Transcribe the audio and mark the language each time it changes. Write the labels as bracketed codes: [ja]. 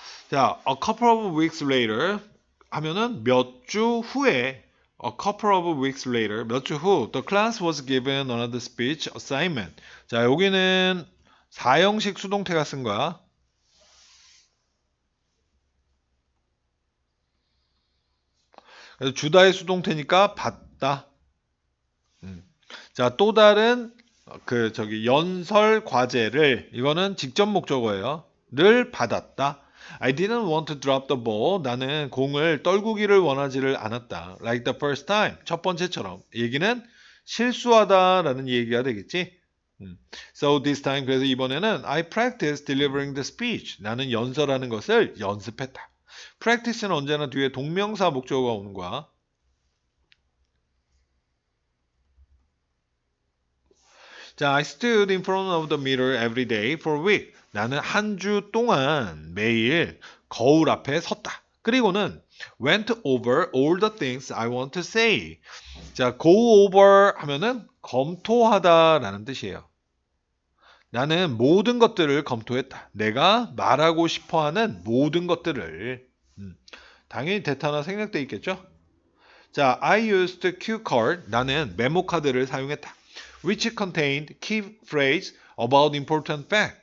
[en] 자, a couple of weeks later [ko] 하면은 몇 주 후에 [en] a couple of weeks later [ko] 몇 주 후 [en] the class was given another speech assignment. [ko] 자, 여기는 4형식 수동태가 쓴 거야. 그래서 주다의 수동태니까 받다. 자, 또 다른 연설 과제를 이거는 직접 목적어예요. 를 받았다. [en] I didn't want to drop the ball. [ko] 나는 공을 떨구기를 원하지를 않았다. [en] Like the first time. [ko] 첫 번째처럼. 얘기는 실수하다라는 얘기가 되겠지. [en] So this time [ko] 그래서 이번에는 [en] I practiced delivering the speech. [ko] 나는 연설하는 것을 연습했다. practice는 언제나 뒤에 동명사 목적어가 오는 거야. [en] 자, I stood in front of the mirror every day for a week. [ko] 나는 한 주 동안 매일 거울 앞에 섰다. 그리고는 [en] went over all the things I want to say. [ko] 자, go over 하면은 검토하다라는 뜻이에요. 나는 모든 것들을 검토했다. 내가 말하고 싶어하는 모든 것들을. 당연히 대타나 생략돼 있겠죠? [en] 자, I used cue card. [ko] 나는 메모 카드를 사용했다. [en] which contained key phrase about important fact.